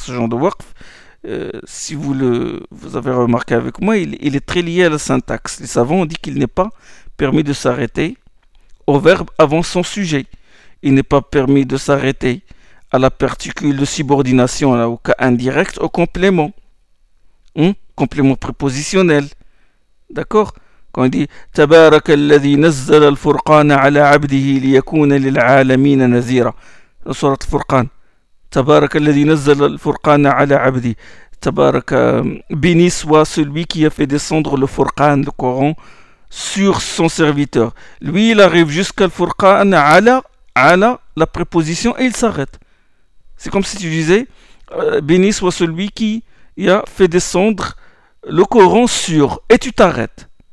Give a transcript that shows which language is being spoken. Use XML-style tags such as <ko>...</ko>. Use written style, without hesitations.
<fr>Ce genre de waqf, si vous avez remarqué avec moi, il est très lié à la syntaxe. Les savants ont dit qu'il n'est pas permis de s'arrêter au verbe avant son sujet. Il n'est pas permis de s'arrêter à la particule de subordination, là, au cas indirect, au complément. Complément prépositionnel. D'accord ? Quand il dit</fr> <ar>تبارك الذي نزل الفرقان على عبده ليكون للعالمين نذيرا.</ar> <fr>Dans Sourate Al-Furqan.</fr> <ar>تبارك الذي نزل الفرقان على عبده. تبارك</ar> <fr>béni soit celui qui a fait descendre le Furqan, le Coran, sur son serviteur. Lui, il arrive jusqu'à</fr> <ar>الفرقان على</ar> <fr>la préposition et il s'arrête. C'est comme si tu disais béni soit celui qui a fait descendre le Coran sur, et tu t'arrêtes.</fr>